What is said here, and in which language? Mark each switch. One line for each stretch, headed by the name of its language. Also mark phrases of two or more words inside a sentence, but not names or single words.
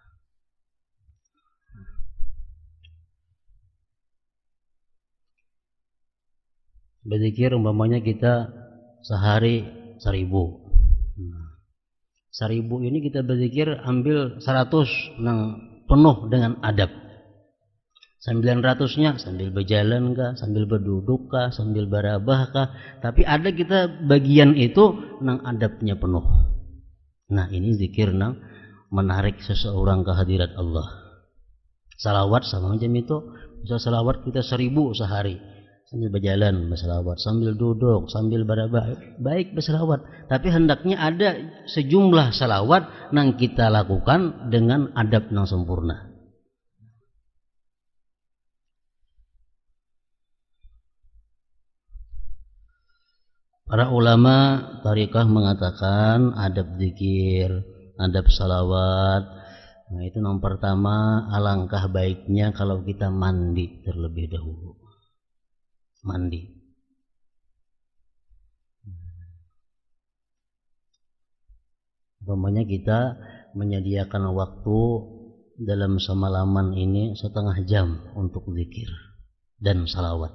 Indonesian: Berzikir umpamanya kita sehari 1000. 1000 ini kita berzikir ambil 100 yang penuh dengan adab.
Banjar: 900-nya sambil berjalan kah, sambil berduduk kah, sambil barabah kah, tapi ada kita bagian itu nang adabnya penuh. Nah, ini zikir nang menarik seseorang ke hadirat Allah.
Indonesian: Salawat sama macam itu.
Banjar: Misal salawat kita 1000 sehari, sambil berjalan bersalawat, sambil duduk, sambil barabah, baik bersalawat. Tapi hendaknya ada sejumlah salawat nang kita lakukan dengan adab nang sempurna.
Indonesian: Para ulama tariqah mengatakan adab zikir, adab salawat. Nah, itu yang pertama, alangkah baiknya kalau kita mandi terlebih dahulu. Mandi. Umpamanya kita menyediakan waktu dalam semalaman ini setengah jam untuk zikir dan salawat.